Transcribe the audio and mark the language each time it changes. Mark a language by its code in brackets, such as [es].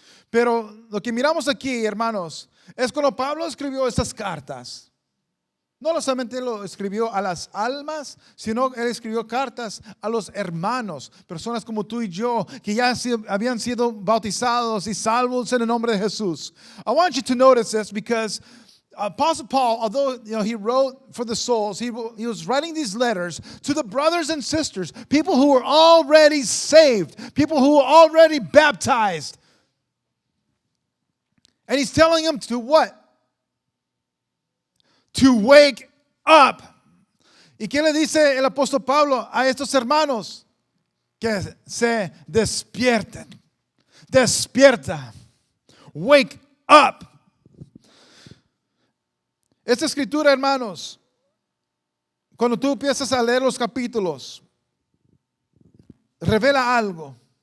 [es] Pero lo que miramos aquí, hermanos, es cuando Pablo escribió estas cartas. No solamente lo escribió a las almas, sino él escribió cartas a los hermanos, personas como tú y yo, que ya habían sido bautizados y salvos en el nombre de Jesús. [en] I want you to notice this because Apostle Paul, although he wrote for the souls, he was writing these letters to the brothers and sisters, people who were already saved, people who were already baptized. And he's telling them to what? To wake up. [es] ¿Y qué le dice el apóstol Pablo a estos hermanos? Que se despierten. Despierta. [en] Wake up. [es] Esta escritura, hermanos, cuando tú empiezas a leer los capítulos, revela algo.